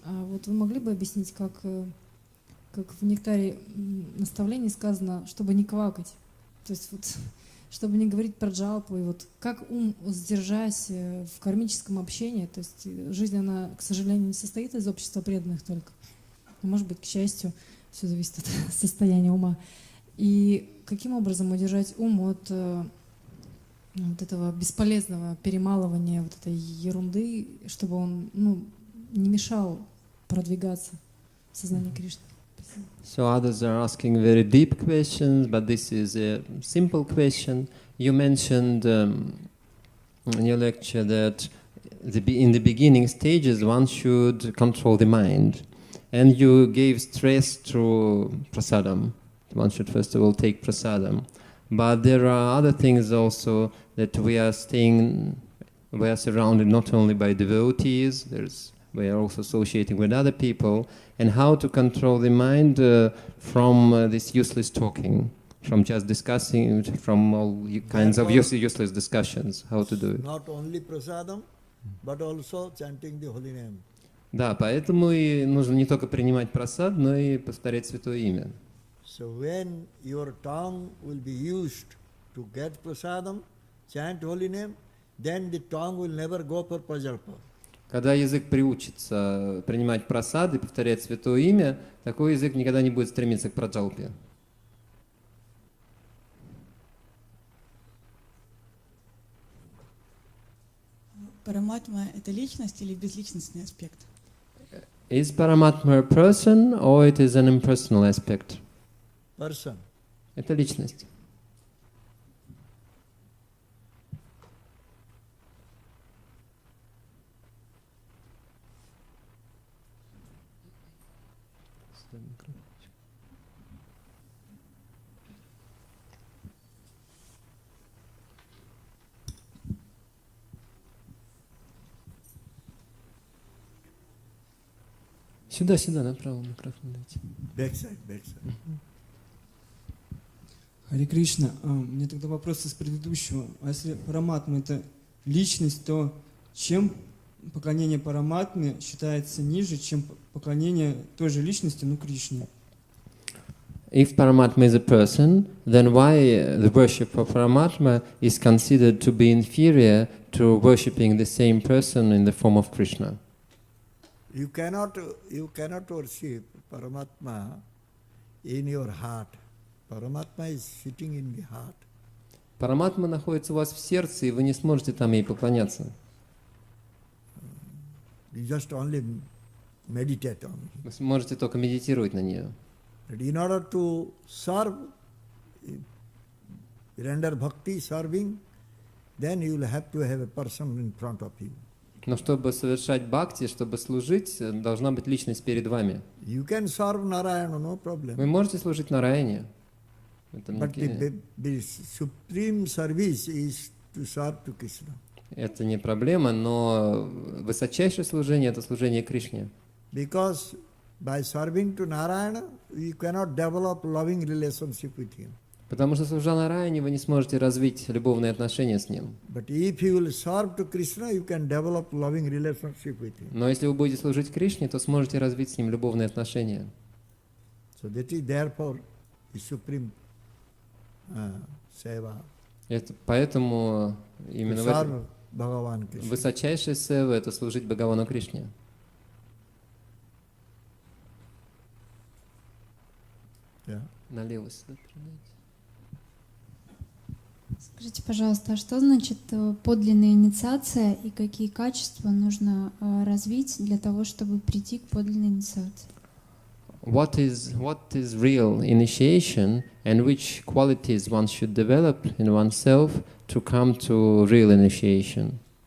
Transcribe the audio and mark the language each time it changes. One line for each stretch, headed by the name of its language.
Russian: А вот вы могли бы объяснить, как в нектаре наставлений сказано, чтобы не квакать, то есть вот, чтобы не говорить про джалпу, и вот как ум сдержать в кармическом общении, то есть жизнь, она, к сожалению, не состоит из общества преданных только, но, может быть, к счастью, все зависит от состояния ума. И каким образом удержать ум от вот этого бесполезного перемалывания вот этой ерунды, чтобы он не мешал продвигаться в сознании Кришны?
English: So others are asking very deep questions, but this is a simple question. You mentioned in your lecture that in the beginning stages one should control the mind. And you gave stress to prasadam. One should first of all take prasadam. But there are other things also that we are surrounded not only by devotees, we are also associating with other people, and how to control the mind from this useless talking, from just discussing, from all kinds of useless discussions, how to do it. Not only prasadam, but also chanting the holy name.
Russian: Да, поэтому и нужно не только принимать прасад, но и повторять святое имя.
English: So when your tongue will be used to get prasadam, chant holy name, then the tongue will never go for prajalpa.
Russian: Когда язык приучится принимать прасад и повторять святое имя, такой язык никогда не будет стремиться к праджалпе. Параматма — это личность или безличностный аспект?
English: Is Paramatma a person or it is an impersonal aspect? Person.
Russian: Это личность. Сюда, направо микрофон дайте.
English: Backside.
Russian: Харе Кришна, у меня тогда вопрос из предыдущего. А если параматма — это личность, то чем поклонение параматме считается ниже, чем поклонение той же личности, Кришне?
English: If Paramatma is a person, then why the worship of Paramatma is considered to be inferior to worshipping the same person in the form of Krishna? You cannot worship Paramatma in your heart. Paramatma is sitting in the heart.
Russian: Параматма находится у вас в сердце, и вы не сможете там ей поклоняться.
English: You just only meditate on it.
Russian: Вы сможете только медитировать на нее.
English: But in order to serve, render bhakti, serving, then you will have to have a person in front of you.
Russian: Но чтобы совершать бхакти, чтобы служить, должна быть личность перед вами.
English: You can serve Narayana, no problem.
Russian: Вы можете служить Нараяне.
English: But the supreme service is to serve to Krishna.
Russian: Это не проблема, но высочайшее служение – это служение Кришне.
English: Because by serving to Narayana, you cannot develop loving relationship with him.
Russian: Потому что, служа Нараяне, вы не сможете развить любовные отношения с ним.
English: But if you will serve to Krishna, you can develop loving relationship with him.
Russian: Но если вы будете служить Кришне, то сможете развить с ним любовные отношения.
English: So that is therefore the supreme seva.
Russian: Поэтому именно в этом
English: Bhagavan Krishna.
Russian: высочайшая сева – это служить Бхагавану Кришне.
English: Yeah.
Russian: Налево сюда передайте. Скажите, пожалуйста, а что значит подлинная инициация и какие качества нужно развить для того, чтобы прийти к подлинной инициации?
English: What is real initiation and which qualities one should develop in oneself to come to real initiation?